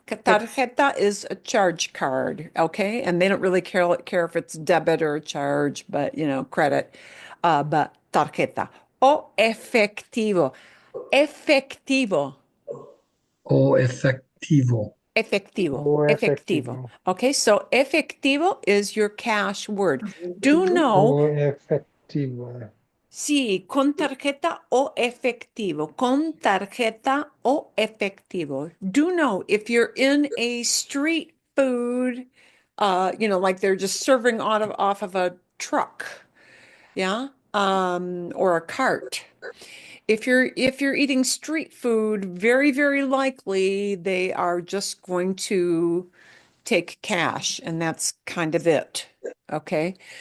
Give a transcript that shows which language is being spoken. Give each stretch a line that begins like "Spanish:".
English: Tarjeta is a charge card. Okay. And they don't really care if it's debit or charge, but credit.
Spanish: But tarjeta. O efectivo. Efectivo. O efectivo. Efectivo.
English: Okay, so efectivo is your cash word. Do know.
Spanish: O efectivo. Sí, con tarjeta o efectivo. Con tarjeta o efectivo.
English: Do know if you're in a street food, like they're just serving off of a truck, yeah, or a cart. If you're eating street food, very, very likely they are just going to take cash, and that's kind of it. Okay.